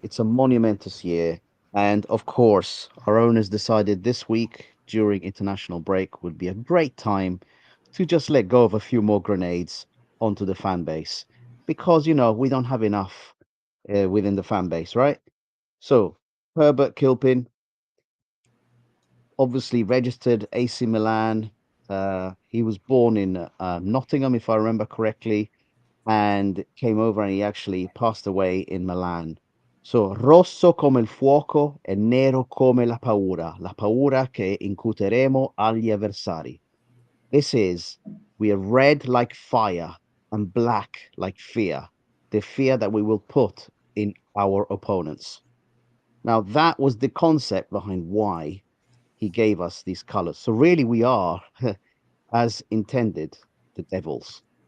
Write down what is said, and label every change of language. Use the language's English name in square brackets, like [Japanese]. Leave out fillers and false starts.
[English] It's a monumentous year. And of course, our owners decided this week during international break would be a great time to just let go of a few more grenades onto the fan base, because, we don't have enough within the fan base, right? So Herbert Kilpin, obviously registered AC Milan. He was born in Nottingham, if I remember correctly, and came over, and he actually passed away in Milan. [Italian] So, rosso come il fuoco e nero come la paura che incuteremo agli avversari. [English] This is, we are red like fire and black like fear, the fear that we will put in our opponents. Now, that was the concept behind why he gave us these colors. So really we are, as intended, the devils.